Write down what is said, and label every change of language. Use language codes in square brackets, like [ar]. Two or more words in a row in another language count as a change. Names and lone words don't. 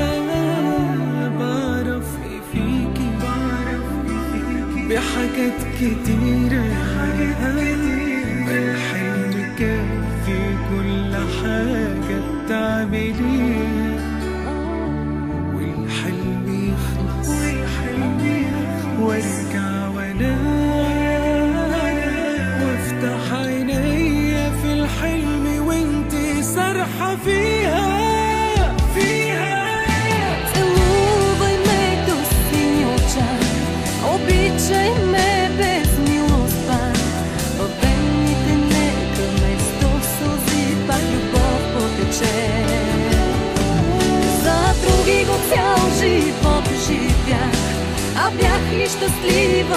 [ar] بحاجات كتيرة الحلم كافي كل حاجة بتعمليها والحلم يخلص وارجع وانام وافتح عينيا في الحلم وانتي سارحة فيها. [bg] Обичай ме без милост пак, във вените нека вместо сълзи пак любов потече. За други го цял живот живях, а бях ли щастлива?